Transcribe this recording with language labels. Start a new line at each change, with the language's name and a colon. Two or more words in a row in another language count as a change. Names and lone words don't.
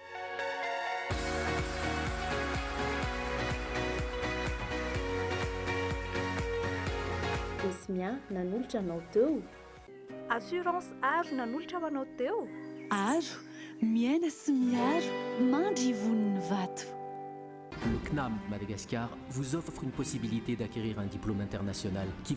Malagasy: Esmia nanolotra anao teo. Assurance aro nanolotra ho anao teo. Aro miaina sy miaro mandry voniny vato.
French: Le CNAM Madagascar vous offre une possibilité d'acquérir un diplôme international qui